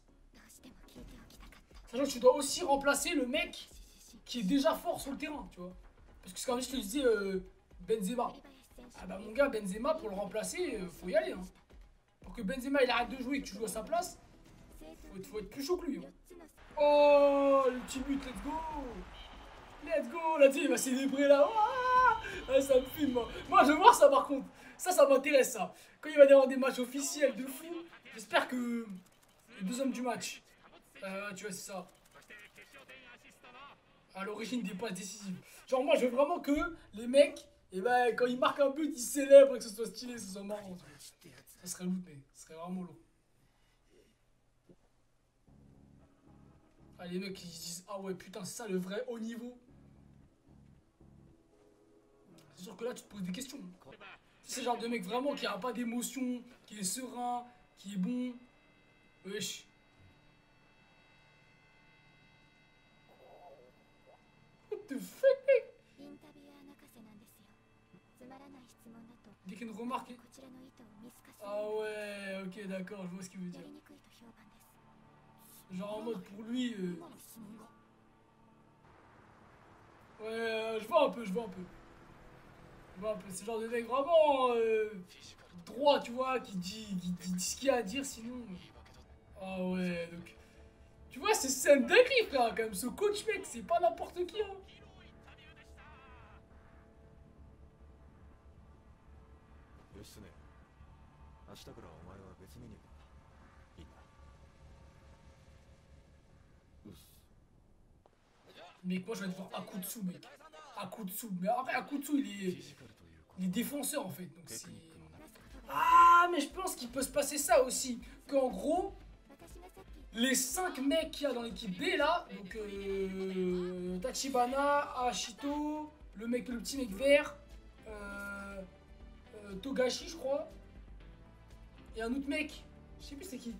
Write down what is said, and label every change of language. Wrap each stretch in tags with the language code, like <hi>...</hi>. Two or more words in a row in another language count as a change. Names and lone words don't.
<fr>Sachant que tu dois aussi remplacer le mec qui est déjà fort sur le terrain, tu vois. Parce que comme je te disais, Benzema. Ah bah mon gars, Benzema, pour le remplacer, faut y aller, hein. Pour que Benzema il arrête de jouer et que tu joues à sa place, faut être plus chaud que lui, hein. Oh, le petit but,</fr> <en>let's go. Let's go.</en> <fr>Là, tu sais, il va célébrer là. Ah, ça me filme, moi. Moi, je veux voir ça par contre. Ça m'intéresse, ça. Quand il va y avoir des matchs officiels de fou, j'espère que les deux hommes du match, tu vois, c'est ça. À l'origine des passes décisives. Genre, moi, je veux vraiment que les mecs, et ben, quand ils marquent un but, ils célèbrent et que ce soit stylé, que ce soit marrant. Ça serait lourd, mec. Ça serait vraiment lourd. Ah, les mecs, ils se disent, ah ouais, putain, c'est ça le vrai haut niveau. C'est sûr que là, tu te poses des questions. C'est le genre de mec vraiment qui a pas d'émotion, qui est serein, qui est bon. Wesh.</fr> <en>What the fuck,</en> <fr>mec? Dès qu'il y a une remarque. Ah ouais, ok, d'accord, je vois ce qu'il veut dire. Genre en mode pour lui. Ouais, je vois un peu, je vois un peu. Je vois un peu, c'est le genre de mec vraiment droit, tu vois, qui dit ce qu'il a à dire, sinon... Ah ouais, donc... Tu vois, c'est un dinguerie, frère, quand même. Ce coach, mec, c'est pas n'importe qui, hein.</fr> <ja>義経、明日からお前は別メニューだ。いいな。うっす。</ja> <fr>Mec, moi, je vais te voir Akutsu, mec. Akutsu. Mais après, Akutsu, il est défenseur, en fait. Donc, c'est... Ah, mais je pense qu'il peut se passer ça aussi. Qu'en gros, les 5 mecs qu'il y a dans l'équipe B, là, donc Tachibana, Ashito, le petit mec vert, Togashi, je crois, et un autre mec, je sais plus c'est qui.</fr>